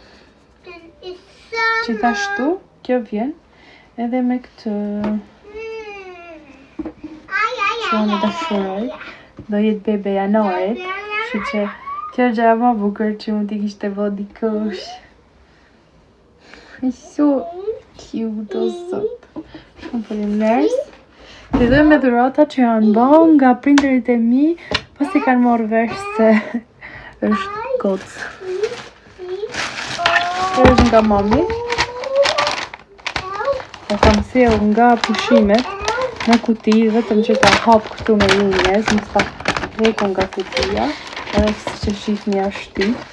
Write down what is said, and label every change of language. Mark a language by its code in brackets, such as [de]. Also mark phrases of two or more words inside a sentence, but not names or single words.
[sq] Gjithashtu, kjo vjen edhe me këtë që unë e dashuroj. Do jetë bebe janarit. Kështu që kjo është gjëja më e bukur që mund t'i kishte vë dikush. [en] It's so cute [sq] o zot. Shumë faleminderit. Fillojmë me dhuratat që janë bërë nga prindërit e mi, pas i kanë marrë vesh se është gocë. Kjo është nga mami. E kam sjell nga pushimet në kuti, vetëm që ta hap këtu me linjes, më sa heku nga kutia, edhe si që shihni ashtu.